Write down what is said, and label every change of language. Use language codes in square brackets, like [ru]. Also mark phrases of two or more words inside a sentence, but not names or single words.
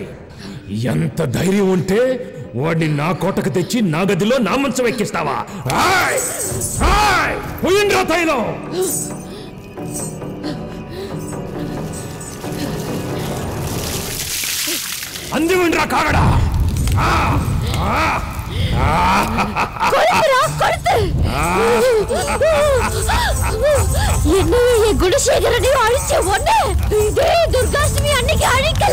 [te] ఎంత ధైర్యం ఉంటే వాడిని నా కోటకు తెచ్చి నా గదిలో నా మంచం ఎక్కిస్తావా? పోయిండ్రా తైలం. అందిమండ్రా కాగడా. [ta] என்னையே குணசேகரனை அழிச்ச ஒண்ணு இதே துர்காஷ்டமி அன்னைக்கு அழிக்கல.